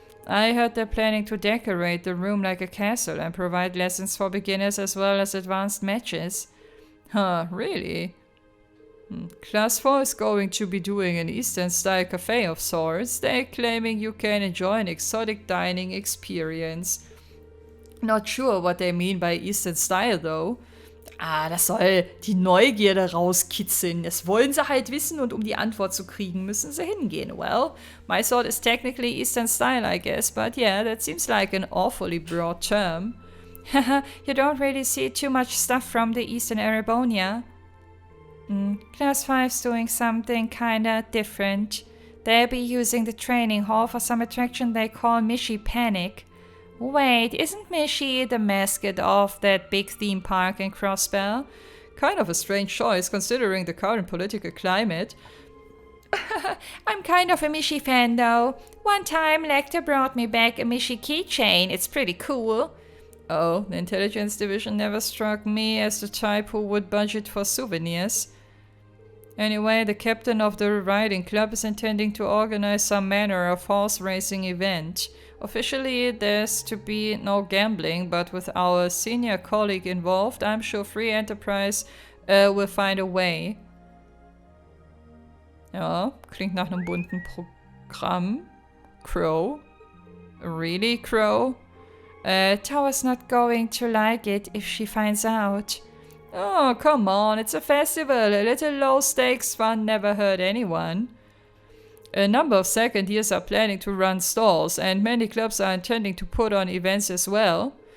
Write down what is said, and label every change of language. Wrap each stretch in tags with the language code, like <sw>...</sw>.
<en>I heard they're planning to decorate the room like a castle and provide lessons for beginners as well as advanced matches. Huh, really? Class 4 is going to be doing an Eastern-style cafe of sorts. They're claiming you can enjoy an exotic dining experience. Not sure what they mean by Eastern-style, though.</en> <de>Das soll die Neugierde rauskitzeln. Das wollen sie halt wissen und um die Antwort zu kriegen, müssen sie hingehen.</de> <en>Well, my thought is technically Eastern-style, I guess, but yeah, that seems like an awfully broad term. You don't really see too much stuff from the Eastern Erebonia. Class 5's doing something kinda different. They'll be using the training hall for some attraction they call Mishi Panic. Wait, isn't Mishi the mascot of that big theme park in Crossbell? Kind of a strange choice considering the current political climate. I'm kind of a Mishi fan though. One time Lecter brought me back a Mishi keychain. It's pretty cool. Oh, the intelligence division never struck me as the type who would budget for souvenirs. Anyway, the captain of the riding club is intending to organize some manner of horse racing event. Officially, there's to be no gambling, but with our senior colleague involved, I'm sure Free Enterprise will find a way.</en> <de>Ja, klingt nach einem bunten Programm. Crow.</de> <en>Really, Crow? Towa's not going to like it if she finds out. Oh, come on, it's a festival. A little low-stakes fun never hurt anyone. A number of second years are planning to run stalls, and many clubs are intending to put on events as well.</en>